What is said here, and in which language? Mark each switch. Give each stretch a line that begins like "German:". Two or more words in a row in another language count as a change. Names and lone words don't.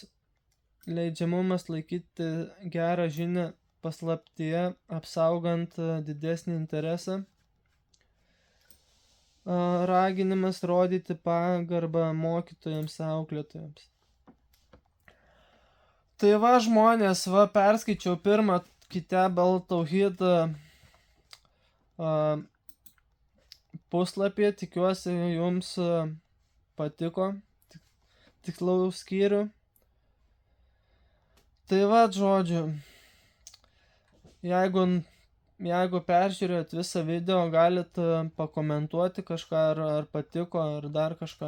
Lithuanian: Leidžiamumas laikyti gerą žinią paslaptyje, apsaugant didesnį interesą. Raginimas rodyti pagarbą mokytojams, auklėtojams. Tai va, žmonės, perskaičiau pirmą Kitab al-Tauhid puslapį, tikiuosi jums patiko, tiksliau skyrių. Tai va, žodžiu, jeigu peržiūrėjot visą video, galit pakomentuoti kažką, ar patiko, ar dar kažką.